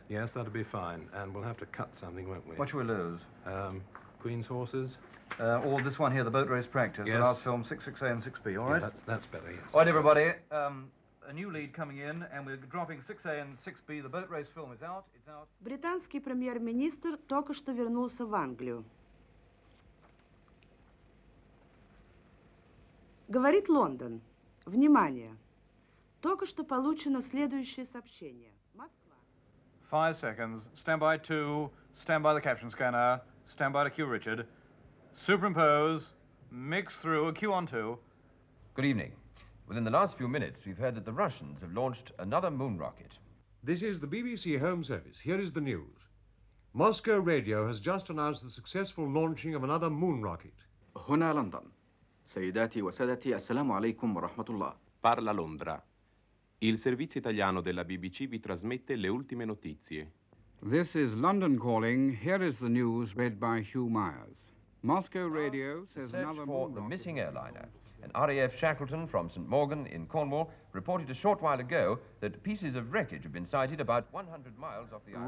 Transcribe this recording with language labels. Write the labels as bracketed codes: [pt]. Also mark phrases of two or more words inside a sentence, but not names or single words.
[en] Yes, that'll be fine. And we'll have to cut something, won't we? What shall we lose? Queen's horses. Or this one here, the boat race practice. Yes. The last film, 6A and 6B, all right? Yeah, that's better, yes. All right, everybody. A new lead coming in, and we're dropping 6A and 6B. The boat race film is out. It's out. [ru] Британский премьер-министр только что вернулся в Англию. Говорит Лондон. Внимание. Только что получено следующее сообщение. Москва. [en] 5 seconds. Stand by 2. Stand by the caption scanner. Stand by to cue Richard. Superimpose. Mix through. A cue on 2. Good evening. Within the last few minutes, we've heard that the Russians have launched another moon rocket. This is the BBC Home Service. Here is the news. Moscow Radio has just announced the successful launching of another moon rocket. [ar] هنا لندن. سيداتي وسادتي السلام عليكم ورحمة الله. [it] Parla Londra. Il servizio italiano della BBC vi trasmette le ultime notizie. [en] This is London calling. Here is the news read by Hugh Myers. Moscow Radio says Search another for moon the rocket. missing airliner. And RAF Shackleton from St. Morgan in Cornwall reported a short while ago that pieces of wreckage have been sighted about 100 miles off the island.